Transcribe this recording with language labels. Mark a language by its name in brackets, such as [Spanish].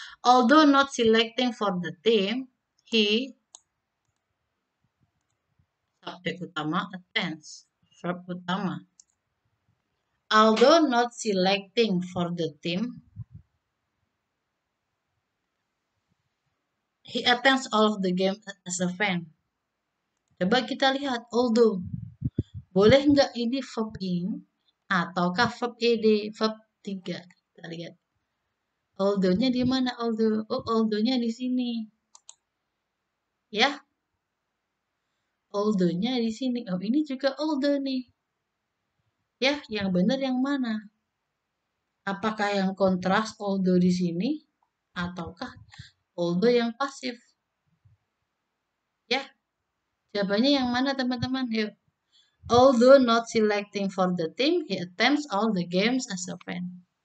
[English] Although not selecting for the team, he [Indonesian] subjek utama [English] attends. [Indonesian] Verb utama. [English] Although not selecting for the team, he attends all of the game as a fan. [Indonesian] Coba kita lihat, although. Boleh nggak ini verb in ataukah verb ed, verb 3? Kita lihat. Although-nya di mana although? Oh, although-nya di sini. Ya. Although-nya di sini. Oh, ini juga although nih. Ya, yang benar yang mana? Apakah yang kontras although di sini ataukah although yang pasif? Ya, jawabannya yang mana teman-teman? Yuk. [English] Although not selecting for the team, he attempts all the games as a fan.